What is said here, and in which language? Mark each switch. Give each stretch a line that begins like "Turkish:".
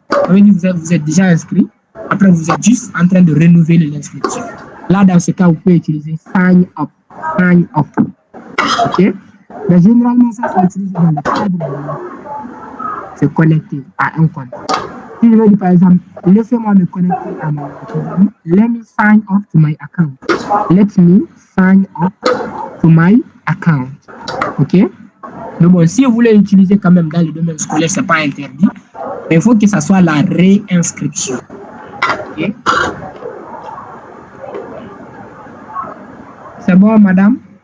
French: Ça veut dire que vous êtes déjà inscrit. Après, vous êtes juste en train de renouveler l'inscription. Là, dans ce cas, vous pouvez utiliser sign up. Sign up. OK? Mais généralement, ça, c'est utilisé dans le cadre de se connecter à un compte. Si je veux dire, par exemple, laissez-moi me connecter à mon compte.
English: Let me sign up to my account. Let me sign up to my account.
French: OK? Mais bon, si vous voulez l'utiliser quand même dans le domaine scolaire, ce n'est pas interdit. Mais il faut que ça soit la réinscription. OK? C'est bon, madame?